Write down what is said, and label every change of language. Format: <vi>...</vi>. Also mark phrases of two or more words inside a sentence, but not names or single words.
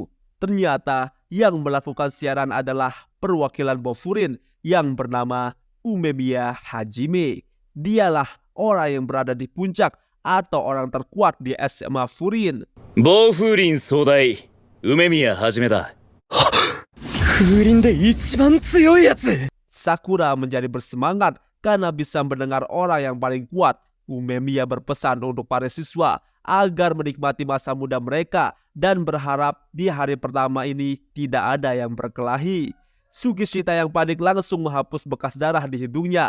<id>Ternyata yang melakukan siaran adalah perwakilan Bofurin yang bernama Umemiya Hajime. Dialah orang yang berada di puncak atau orang terkuat di SMA Furin.</id> <ja>防風鈴総代、梅宮一だ. 風鈴で一番強い奴.</ja> <id>Sakura menjadi bersemangat karena bisa mendengar orang yang paling kuat. Umemiya berpesan untuk para siswa agar menikmati masa muda mereka dan berharap di hari pertama ini tidak ada yang berkelahi. Sugishita yang panik langsung menghapus bekas darah di hidungnya.</id>